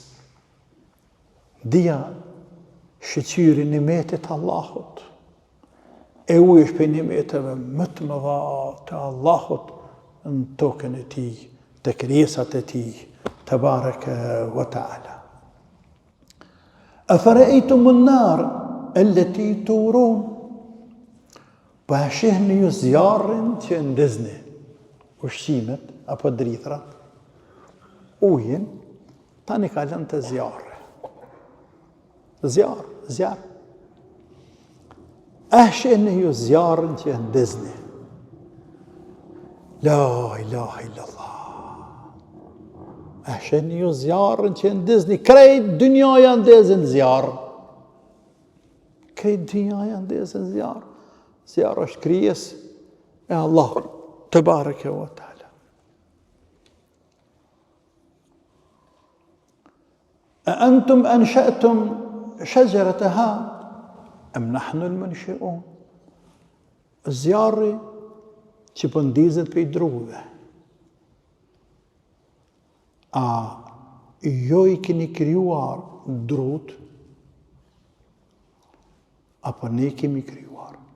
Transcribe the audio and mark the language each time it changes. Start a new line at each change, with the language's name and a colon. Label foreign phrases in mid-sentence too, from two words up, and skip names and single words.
Albanian: Dia shqyri nimetit Allahut. E ujë është për nimeteve më të mëdha të Allahut në tokën e tij, të krijesat e tij,
Arabic: تبارك وتعالى. أفرأيتم النار التي تورون.
Albanian: Po a shihni ju zjarrin që ndizni, ushqimet apo drithrat, ujin, tani ka lënë të zjarri. Zjarr. A shihni ju zjarrin që ndizni.
Arabic: لا إله إلا الله.
Albanian: A shihni ju zjarrin që ndizni, krejt dynjaja ndezin zjarr. Krejt dynjaja ndezin zjarr. Zjarr është krijes e Allahut
Arabic: تبارك وتعالى. أأنتم أنشأتم شجرتها أم نحن المنشئون.
Albanian: Zjarri që po ndizet prej druve. A jo i keni krijuar drut, apo ne kemi krijuar?